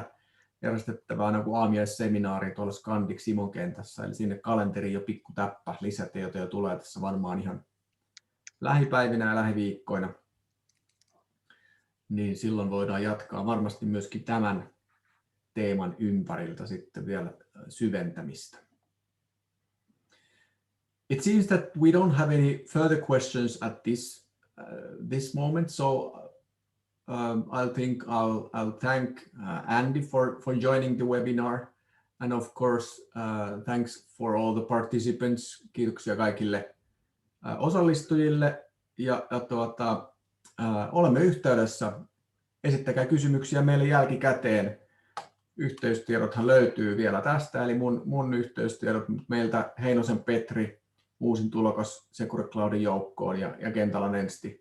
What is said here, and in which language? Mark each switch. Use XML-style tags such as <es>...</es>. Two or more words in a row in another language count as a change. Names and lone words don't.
<fi>järjestettävää joku aamiaisseminaari tuolla Scandic Simon kentässä, eli sinne kalenteriin jo pikku täppä, lisätietoja tulee tässä varmaan ihan lähipäivinä ja lähiviikkoina, niin silloin voidaan jatkaa varmasti myöskin tämän teeman ympäriltä sitten vielä syventämistä.</fi> <en>It seems that we don't have any further questions at this moment, so I'll thank Andy for joining the webinar, and of course thanks for all the participants.</en> <fi>Kiitoksia kaikille osallistujille ja olemme yhteydessä. Esittäkää kysymyksiä meille jälkikäteen. Yhteystiedothan löytyy vielä tästä, eli mun yhteystiedot meiltä Heinosen Petri, uusin tulokas Secure Cloudin joukkoon ja Kentällä Nensti.</fi>